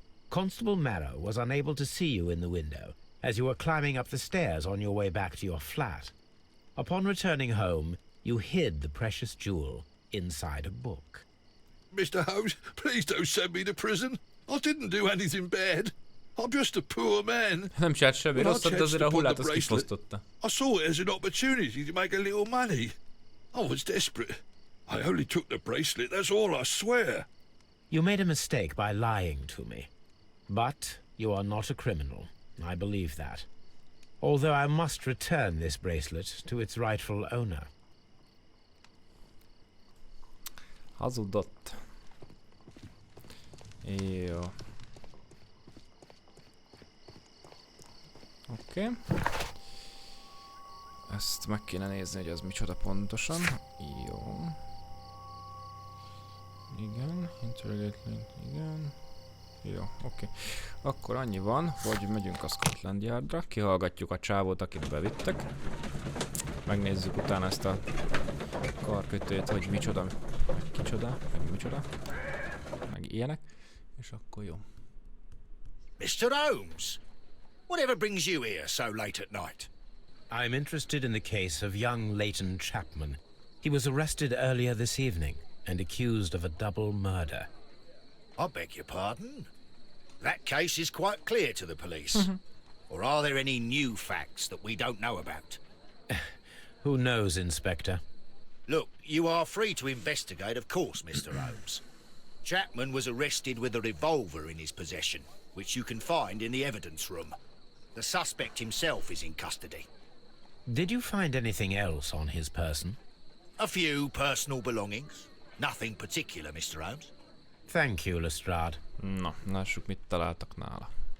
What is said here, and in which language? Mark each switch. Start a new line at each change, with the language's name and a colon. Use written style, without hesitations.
English: Constable Marrow was unable to see you in the window as you were climbing up the stairs on your way back to your flat. Upon returning home, you hid the precious jewel inside a book. Mr. Holmes, please don't send me to prison. I didn't do anything bad. I'm just a poor man.
Hungarian: Nem csinált semmi rosszat, de azért a hullát azt kifosztotta.
English: I saw it as an opportunity to make a little money. I was desperate. I only took the bracelet, that's all, I swear. You made a mistake by lying to me. But you are not a criminal. I believe that. Although I must return this bracelet to its rightful owner.
Hungarian: Hazudott. Jó. Oké. Ezt meg kéne nézni, hogy ez micsoda pontosan. Jó. Igen, interrogating, igen. Jó, oké. Akkor annyi van, hogy megyünk a Scotland Yardra, kihallgatjuk a csávót, akit bevittek. Megnézzük utána ezt a karkötőt, hogy micsoda, kicsoda, meg micsoda, meg ilyenek, és akkor jó.
English: Mr. Holmes, whatever brings you here so late at night? I'm interested in the case of young Leighton Chapman. He was arrested earlier this evening and accused of a double murder. I beg your pardon? That case is quite clear to the police. Or are there any new facts that we don't know about? Who knows, Inspector? Look, you are free to investigate, of course, Mr. Holmes. Chapman was arrested with a revolver in his possession, which you can find in the evidence room. The suspect himself is in custody. Did you find anything else on his person? A few personal belongings. Nothing particular, Mr. Holmes. Thank you, Lestrade.
Hungarian: Na, lássuk, mit találtak nála.